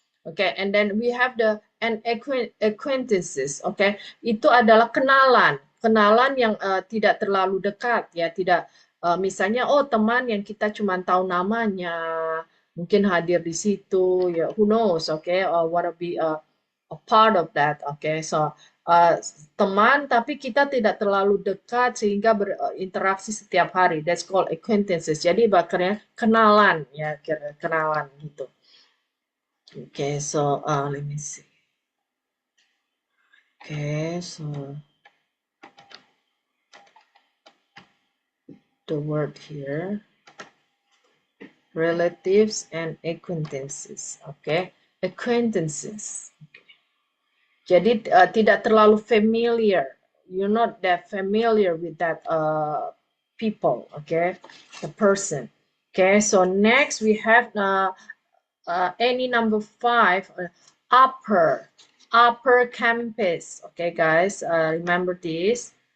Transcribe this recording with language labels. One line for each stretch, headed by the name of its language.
English: Okay, and then we have the acquaintances, okay.
Indonesian: Itu adalah kenalan yang tidak terlalu dekat ya, tidak misalnya teman yang kita cuma tahu namanya, mungkin hadir di situ ya,
English: who knows, okay, wanna be a part of that, okay.
Indonesian: So teman tapi kita tidak terlalu dekat sehingga berinteraksi setiap hari,
English: that's called acquaintances.
Indonesian: Jadi bahkan kenalan ya, kenalan gitu.
English: Okay, so let me see. Okay, so the word here, relatives and acquaintances. Okay, acquaintances. Okay.
Indonesian: Jadi tidak terlalu familiar.
English: You're not that familiar with that people. Okay, the person. Okay, so next we have any number 5, upper campus. Okay, guys, remember this.